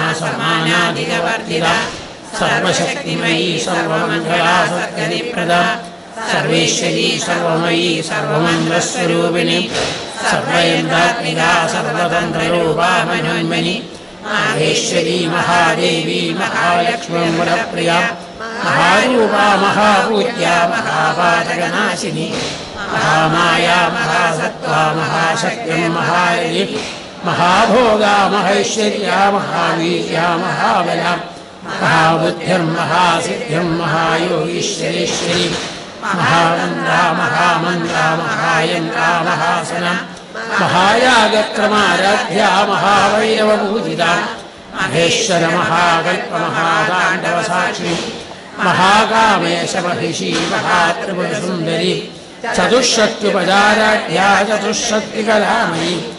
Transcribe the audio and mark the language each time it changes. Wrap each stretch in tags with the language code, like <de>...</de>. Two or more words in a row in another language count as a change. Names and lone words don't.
<sa>സമാനാധികവർജിത സർവശക്തിമയീ സർവമംഗളാ സദ്ഗതിപ്രദ സർവേശ്വരീ സർവമയീ സർവമംഗളസ്വരൂപിണി സർവയന്ത്രാത്മികാ സർവതന്ത്രരൂപാ മനോന്മനി മാഹേശ്വരീ മഹാദേവി മഹാലക്ഷ്മീ മുരപ്രിയ മഹാരൂപാ മഹാപൂജ്യാ മഹാപാതകനാശിനി മഹാമായാ മഹാസത്വാ മഹാശക്തിം മഹാരഥി മഹാഭോഗാ മഹൈശ്വര്യാ മഹാവീര്യാ മഹാബല महाबुद्धिर्महासिद्धिं महायोगीश्वरेश्वरी महामन्त्रा महामन्त्रा महायन्त्रा महासना महायागक्रमाराध्या महावैरवपूजिता महेश्वर महाकल्प महाताण्डवसाक्षी महाकामेश महिषी महात्रिपुरसुन्दरी चतुष्षष्ट्युपचाराढ्या चतुष्षष्टिकलामयी</sa>